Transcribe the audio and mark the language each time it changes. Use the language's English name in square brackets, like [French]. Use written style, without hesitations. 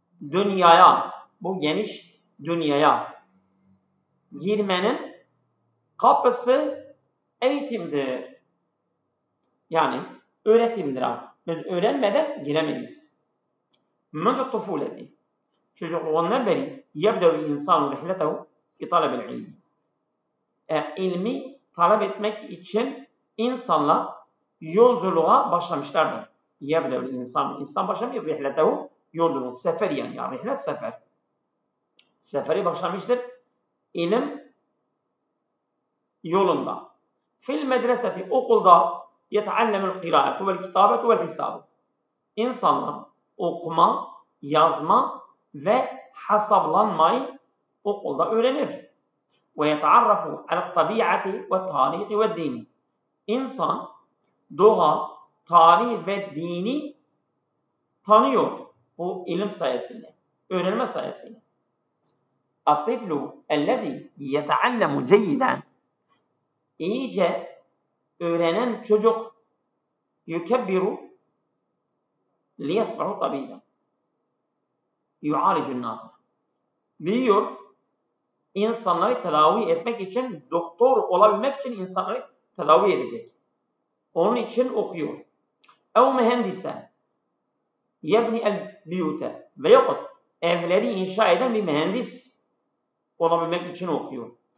[Turkish] dünyaya, bu geniş dünyaya girmenin kapısı eğitimdir. Yani öğretimdir abi. Biz öğrenmeden giremeyiz. [Arabic] منذ الطفولة [Turkish] çocukluğundan beri [Arabic] يبدأ الإنسان رحلته في طلب العلم. [Turkish] İlmi talep etmek için insanlar yolculuğa başlamışlardır. [Arabic] يبدأ الإنسان, [Turkish] insan başlamış, [Arabic] رحلته [Turkish] yolculuğu, sefer yani, rihlet sefer. Seferi başlamıştır. İlim yolunda. [Arabic] Fil medreseti, [Turkish] okulda [Arabic] يتعلم القراءة والكتابة والحساب. [Turkish] İnsanlar okuma, yazma ve hesaplanmayı okulda öğrenir. [Arabic] ويتعرف على الطبيعة والتاريخ والدين. [Turkish] İnsan doğa, tarih ve dini tanıyor bu ilim sayesinde, öğrenme sayesinde. [Arabic] الطفل الذي يتعلم جيدا, [Turkish] iyice öğrenen çocuk [Arabic] يكبر ليصبح طبيبا يعالج الناس. [Turkish] Büyüyor, insanları tedavi etmek için, doktor olabilmek için insanları tedavi edecek. Onun için okuyor. [Arabic] Ev mühendise yebni el biyute, [Turkish] veyahut evleri inşa eden bir mühendis olabilmek için okuyor.